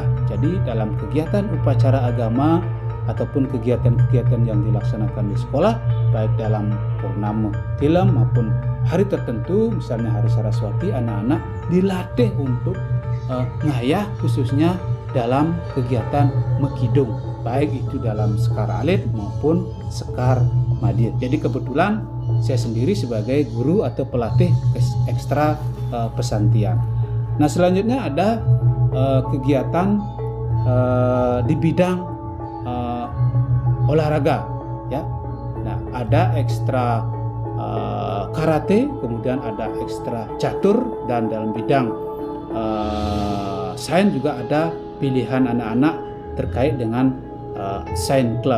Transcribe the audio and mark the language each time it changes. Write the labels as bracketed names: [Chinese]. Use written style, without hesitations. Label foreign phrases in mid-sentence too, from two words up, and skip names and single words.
[Indonesian] Jadi dalam kegiatan upacara agama ataupun kegiatan-kegiatan yang dilaksanakan di sekolah, baik dalam purnama tilam maupun hari tertentu, misalnya hari Saraswati, anak-anak dilatih untuk ngayah, khususnya dalam kegiatan mekidung, baik itu dalam sekar alit maupun sekar madir. Jadi kebetulan saya sendiri sebagai guru atau pelatih ekstra pesantian. Nah, selanjutnya ada kegiatan di bidang olahraga, ya. Nah, ada ekstra karate, kemudian ada ekstra catur, dan dalam bidang sains juga ada pilihan anak-anak terkait dengan sains club.